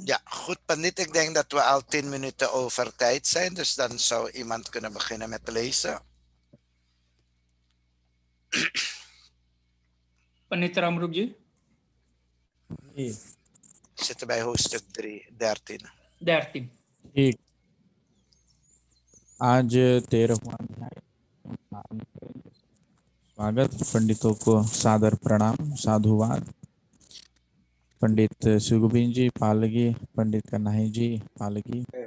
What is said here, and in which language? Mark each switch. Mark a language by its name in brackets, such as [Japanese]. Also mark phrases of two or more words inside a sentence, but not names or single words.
[Dutch] Ja, goed, Pandit. Ik denk dat we al 10 minuten over tijd zijn. Dus dan zou iemand kunnen beginnen met lezen. Pandit Ramroopji? We zitten bij hoofdstuk 13. 13. [Hindi] ठीक आज 13वां अध्याय स्वागत। पंडितों को सादर प्रणाम, साधुवाद। पंडित सुगुबिन जी पालगी, पंडित कन्हैया जी पालगी।